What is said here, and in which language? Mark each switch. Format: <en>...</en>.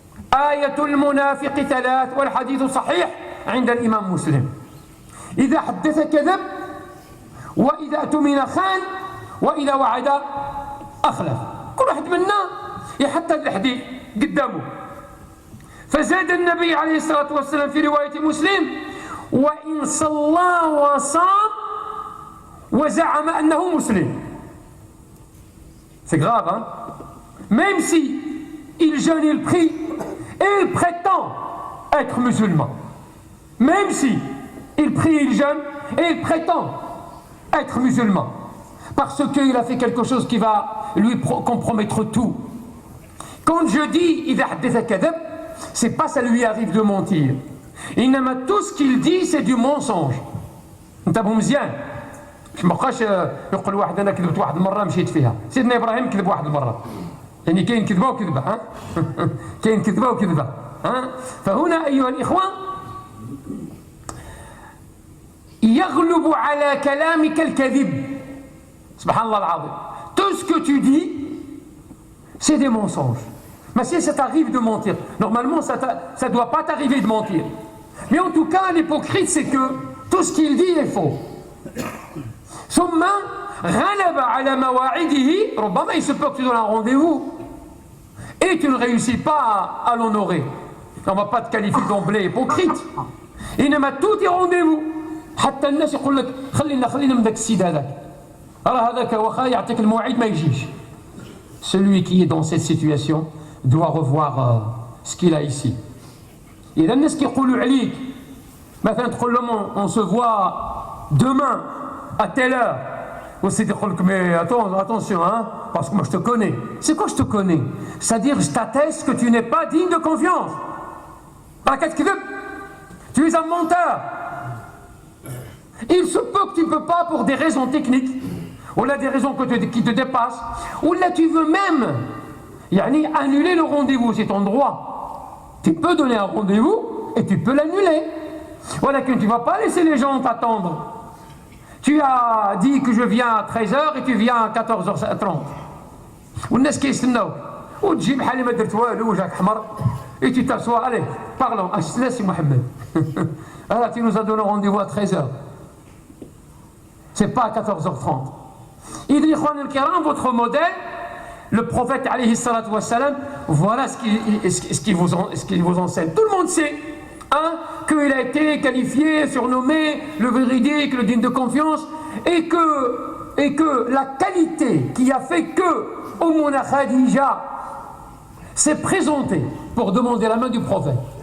<ar>Ayatul munafiqi thalath, wal hadith sahih عند الإمام مسلم. إذا حدث كذب وإذا اؤتمن خان وإذا وعد أخلف. كل واحد منا يحط هذا الحديث قدامه. فزاد النبي عليه الصلاة والسلام في رواية مسلم وإن صلى وصام وزعم أنه مسلم.</ar> <fr>C'est grave, hein? Même si il jeûne, il prie et il prétend être musulman. Même si il prie, il jeûne et il prétend être musulman. Parce qu'il a fait quelque chose qui va lui compromettre tout. Quand je dis</fr> <ar>إذا حدث كذب,</ar> <fr>c'est pas ça lui arrive de mentir. إنما tout ce qu'il dit c'est du mensonge.</fr> <ar>انتبهوا مزيان. مش مابقاش يقول واحد انا كذبت واحد المره مشيت فيها. سيدنا ابراهيم كذب واحد المره. يعني كاين كذبه وكذبه ها؟ كاين كذبه وكذبه ها؟ فهنا ايها الاخوه يغلب على كلامك الكذب. سبحان الله العظيم.</ar> <fr>Tout ce que tu dis, c'est des mensonges. Mais si ça t'arrive de mentir, normalement ça ne doit pas t'arriver de mentir. Mais en tout cas, l'hypocrite, c'est que tout ce qu'il dit est faux.</fr> <ar>ثم غلب على مواعيده.</ar> <fr>ربما il se peut que tu donnes un rendez-vous et tu ne réussis pas à l'honorer. On ne va pas te qualifier d'emblée hypocrite. إنما tout est rendez-vous.</fr> <ar>حتى الناس يقول لك خلينا من ذاك السيد هذاك. راه هذاك واخا يعطيك الموعد ما يجيش.</ar> <fr>Celui qui est dans cette situation doit revoir ce qu'il a ici.</fr> <ar>إذا الناس كيقولوا عليك مثلا تقول لهم</ar> <fr>on se voit demain à telle heure. Aussi dire mais attention hein, parce que moi je te connais. C'est quoi je te connais? C'est-à-dire je t'atteste que tu n'es pas digne de confiance. Tu es un menteur. Il se peut que tu ne peux pas pour des raisons techniques ou là des raisons qui te dépassent, ou là tu veux même annuler le rendez-vous, c'est ton droit. Tu peux donner un rendez-vous et tu peux l'annuler. Voilà que tu ne vas pas laisser les gens t'attendre. Tu as dit que je viens à 13h et tu viens à 14h30.</fr> <ar>والناس كيستناوك وتجي بحال ما درت والو وجهك حمر</ar> <fr>et tu t'assois, allez, parlons, laisse Mohamed. Alors tu nous as donné rendez-vous à 13h. C'est pas à 14h30. Il dit, votre modèle, le prophète alayhi salatu wassalam, voilà ce qu'il vous enseigne. Tout le monde sait qu'il a été qualifié, surnommé le véridique, le digne de confiance, et que la qualité qui a fait que Ummuna Khadija s'est présentée pour demander la main du prophète.</fr>